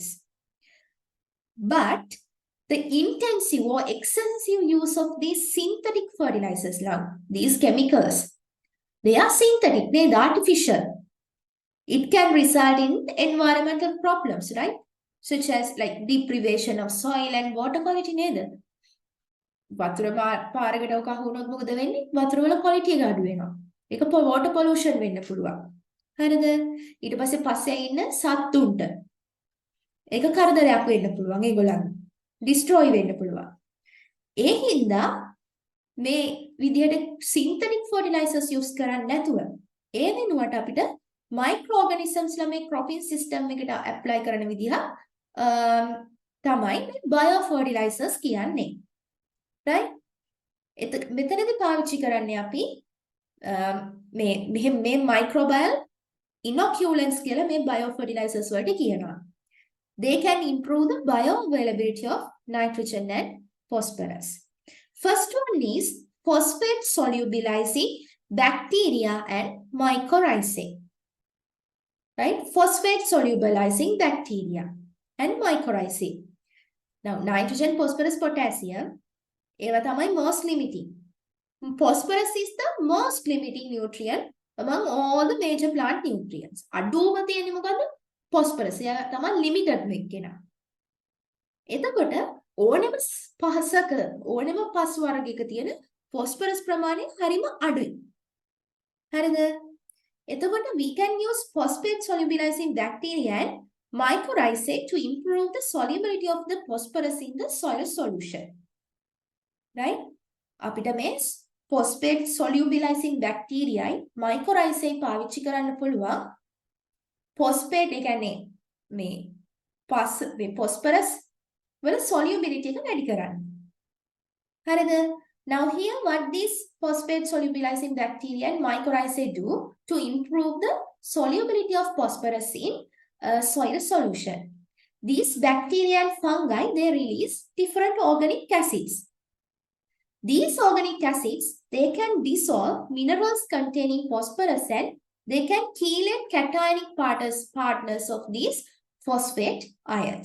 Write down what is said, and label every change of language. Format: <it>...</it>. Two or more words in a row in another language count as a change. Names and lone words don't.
<en>But the intensive or excessive use of these synthetic fertilizers, now these chemicals, they are synthetic, they are artificial. It can result in environmental problems, right? Such as like deprivation of soil and water quality.</en> <si>නේද? වතුර පාරකට කහුනොත් මොකද වෙන්නේ? වතුර වල quality එක අඩු වෙනවා. ඒක water pollution වෙන්න පුළුවන්. හරිද? ඊට පස්සේ ඉන්න සත්තුන්ට ඒක කරදරයක් වෙන්න පුළුවන් ඒගොල්ලන්ට. destroy වෙන්න පුළුවන්. ඒ හින්දා මේ විදිහට</si> <en>synthetic fertilizers use</en> <si>කරන්නේ නැතුව ඒ වෙනුවට අපිට microorganisms ලා මේ</si> <en>cropping system</en> <si>එකට apply කරන විදිහ තමයි biofertilizers කියන්නේ. Right? මෙතනදී පාවිච්චි කරන්නේ අපි මේ</si> <en>microbial inoculants</en> <si>කියලා මේ biofertilizers වලට කියනවා.</si> <en>They can improve the bioavailability of nitrogen and phosphorus. First one is phosphate solubilizing bacteria and mycorrhizae. Right? Phosphate solubilizing bacteria and mycorrhizae. Now, nitrogen, phosphorus, potassium,</en> <si>ඒවා තමයි</si> <en>most limiting. Phosphorus is the most limiting nutrient among all the major plant nutrients.</en> <si>අඩුම තියෙන්නේ මොකද්ද? phosphorus. එයා තමයි limited වෙන්නේ. එතකොට ඕනෙම පහසක ඕනෙම පස් වර්ගයක තියෙන phosphorus ප්‍රමාණය හරිම අඩුයි. හරිද?</si> <en>එතකොට we can use phosphate solubilizing bacteria and mycorrhizae to improve the solubility of the phosphorus in the soil solution. Right?</en> <si>අපිට මේ</si> <en>phosphate solubilizing bacteria mycorrhizae</en> <si>පාවිච්චි කරන්න පුළුවන්. phosphate ඒ කියන්නේ මේ phosphorus වල solubility එක වැඩි කරන්න. හරිද?</si> <en>Now here what these phosphate solubilizing bacteria and mycorrhizae do to improve the solubility of phosphorus in soil solution. These bacteria and fungi, they release different organic acids. These organic acids, they can dissolve minerals containing phosphorus and they can chelate cationic partners of these phosphate ions.</en>